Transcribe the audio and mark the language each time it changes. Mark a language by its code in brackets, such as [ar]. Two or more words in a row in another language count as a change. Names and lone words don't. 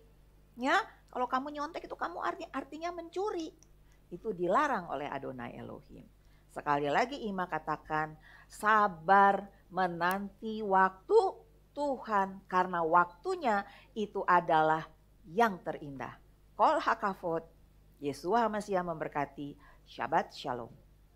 [id] Ya, kalau kamu nyontek itu kamu artinya mencuri. Itu dilarang oleh [he] אדוני אלוהים. [id] Sekali lagi Ima katakan sabar menanti waktu Tuhan. Karena waktunya itu adalah yang terindah. [he] כל הקפות, ישוע המשיח memberkati. שבת שלום.